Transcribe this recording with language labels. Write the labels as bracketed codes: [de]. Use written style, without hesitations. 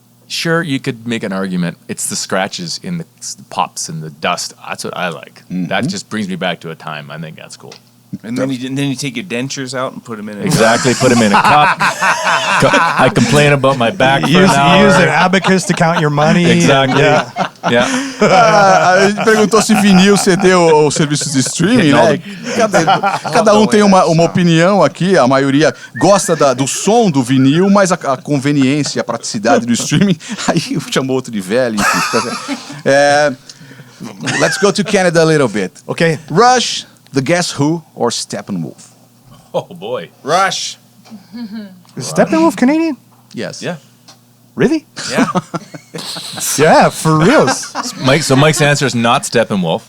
[en] Sure, you could make an argument. It's the scratches in the pops and the dust. That's what I like. That just brings me back to a time. I think that's cool. And then you take your dentures out and put them in. Exactly. Put them in a cup. I complain about my back for an hour. Use an abacus to count your money. Exactly. Yeah. [pt] A gente perguntou se vinil, CD ou serviços de streaming, né? Cada um tem uma opinião aqui. A maioria gosta do som do vinil, mas a conveniência, a praticidade do streaming, aí chamou outro de velho, enfim. [en] Let's go to Canada a little bit. Okay. Rush, The Guess Who, or Steppenwolf? Oh, boy. Rush. Is Steppenwolf Canadian? Yes. Yeah. Really? Yeah. Yeah, for reals. So Mike's answer is not Steppenwolf.